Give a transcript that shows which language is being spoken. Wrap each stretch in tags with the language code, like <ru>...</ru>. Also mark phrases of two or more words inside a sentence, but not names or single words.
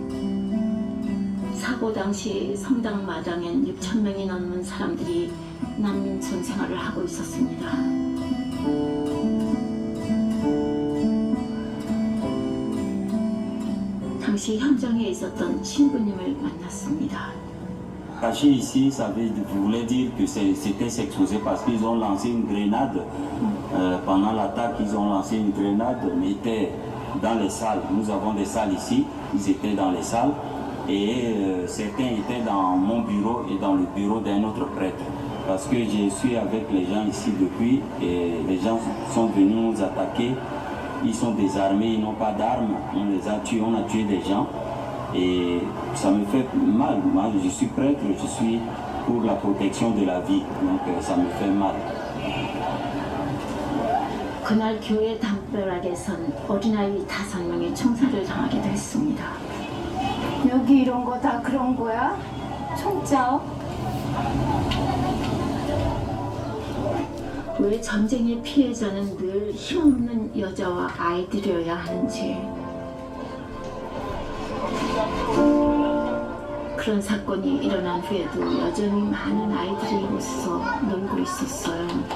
<ko>사고 사고 당시 성당 마당엔 6천 명이 넘는 사람들이 난민촌 생활을 하고 있었습니다. 당시 현장에 있었던 신부님을 만났습니다.</ko> <fr>Caché ici, ça voulait dire que c'était s'exposer parce qu'ils ont lancé une grenade. Pendant l'attaque, ils ont lancé une grenade, mais étaient dans les salles. Nous avons des salles ici, ils étaient dans les salles. Et certains étaient dans mon bureau et dans le bureau d'un autre prêtre. Parce que je suis avec les gens ici depuis et les gens sont venus nous attaquer. Ils sont désarmés, ils n'ont pas d'armes. On les a tués, on a tué des gens. Et ça me fait mal. Moi, je suis prêtre, je suis pour la protection de la vie. Donc ça me fait mal.</fr> <ko>그날 교회 담벼락에선 어린아이 5명이 총살을 당하기도 했습니다. 여기 이런 거 다 그런 거야? 총짝? 왜 전쟁의 피해자는 늘 힘없는 여자와 아이들이어야 하는지, 그런 사건이 일어난 후에도 여전히 많은 아이들이 이곳에서 놀고 있었어요.</ko>